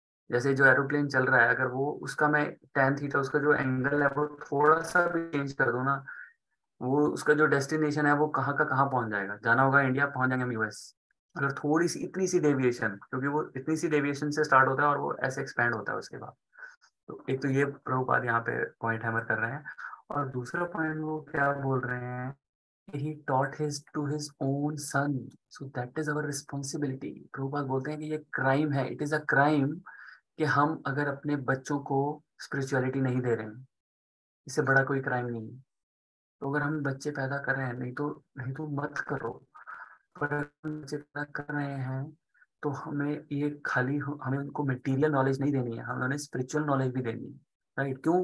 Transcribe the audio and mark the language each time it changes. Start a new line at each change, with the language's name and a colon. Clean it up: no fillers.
Hindi: जैसे जो एरोप्लेन चल रहा है, अगर वो उसका मैं tan थीटा उसका जो एंगल है वो थोड़ा सा भी चेंज कर दूं ना, वो उसका जो डेस्टिनेशन है वो कहाँ का कहाँ पहुंच जाएगा। जाना होगा इंडिया, पहुंच जाएंगे हम यूएस। अगर थोड़ी सी इतनी सी डेविएशन, क्योंकि वो इतनी सी डेविएशन से स्टार्ट होता है और वो ऐसे एक्सपैंड होता है उसके बाद। तो एक तो ये प्रभुपाद यहाँ पे पॉइंट हैमर कर रहे हैं। और दूसरा पॉइंट वो क्या बोल रहे हैं,
English: he taught to his own son, so that is our responsibility।
Hindi: Prabhupada बोलते हैं कि ये क्राइम है,
English: it is a crime
Hindi: कि हम अगर अपने बच्चों को स्पिरिचुअलिटी नहीं दे रहे हैं, इससे बड़ा कोई क्राइम नहीं है। तो अगर हम बच्चे पैदा कर रहे हैं, नहीं तो मत करो, पर अगर हम बच्चे पैदा कर रहे हैं तो हमें ये खाली हमें उनको मटेरियल नॉलेज नहीं देनी है, हमें उन्हें स्पिरिचुअल नॉलेज भी देनी है, राइट। क्यों?